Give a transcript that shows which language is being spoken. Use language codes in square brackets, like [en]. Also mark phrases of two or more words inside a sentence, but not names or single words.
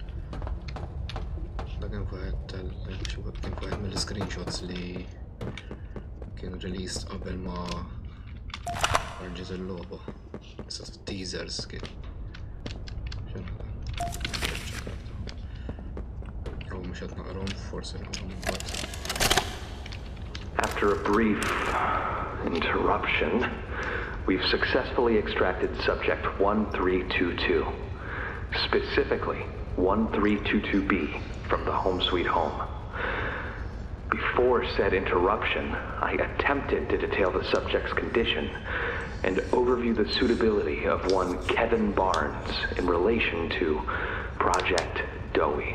[mt] Da kien wieħed mill-screenshots li kien released qabel ma ħarġet il-logħba. Issa teasers kien. Jew mhux qed naqrahom forsi naqrahom imbagħad. [en] After a brief interruption, we've successfully extracted subject 1322, specifically 1322B from the home sweet home. Before said interruption, I attempted to detail the subject's condition and overview the suitability of one Kevin Barnes in relation to Project Dowie.